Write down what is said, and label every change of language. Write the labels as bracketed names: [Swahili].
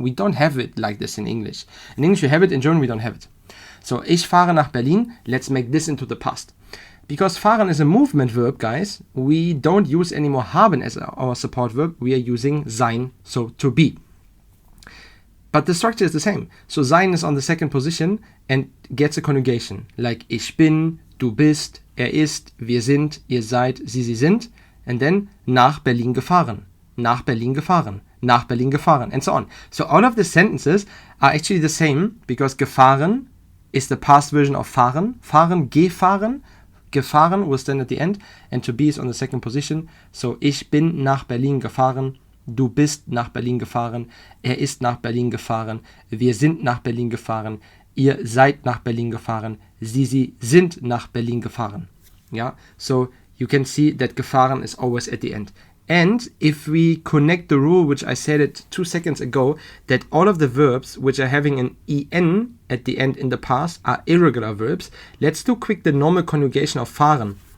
[English] We don't have it like this in English. In English we have it, in German we don't have it. So [German] ich fahre nach Berlin, [English] let's make this into the past. Because fahren is a movement verb, guys, we don't use anymore haben as our support verb. We are using sein, so to be. But the structure is the same. So sein is on the second position and gets a conjugation. [German] Like ich bin, du bist, er ist, wir sind, ihr seid, sie sind. And then nach Berlin gefahren, nach Berlin gefahren, nach Berlin gefahren, and so on. [English] So all of the sentences are actually the same, because gefahren is the past version of fahren. Fahren, gefahren. Gefahren will stand at the end, and to be is on the second position. [German] So ich bin nach Berlin gefahren, du bist nach Berlin gefahren, er ist nach Berlin gefahren, wir sind nach Berlin gefahren, ihr seid nach Berlin gefahren, sie sind nach Berlin gefahren. [English] Yeah, so you can see that gefahren is always at the end. And if we connect the rule, which I said it 2 seconds ago, that all of the verbs which are having an en at the end in the past are irregular verbs, let's do quick the normal conjugation of fahren.